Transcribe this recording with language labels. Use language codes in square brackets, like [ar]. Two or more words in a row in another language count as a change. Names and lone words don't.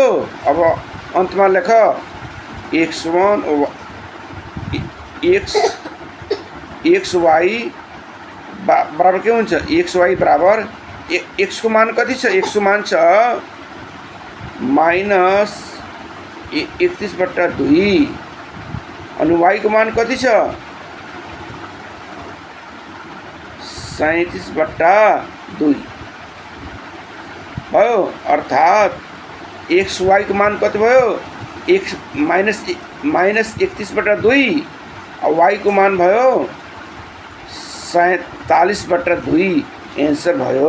[ne] अब अंतमा लेख x1 xy बराबर के हुन्छ xy बराबर x को मान कति छ x को मान छ -31 बट्टा 2 अनि y को मान कति छ 37 बट्टा 2 भयो अर्थात xy को मान कति भयो x -31 बट्टा 2 और y को मान भयो 47 बट्टा 2 एन्सर भयो।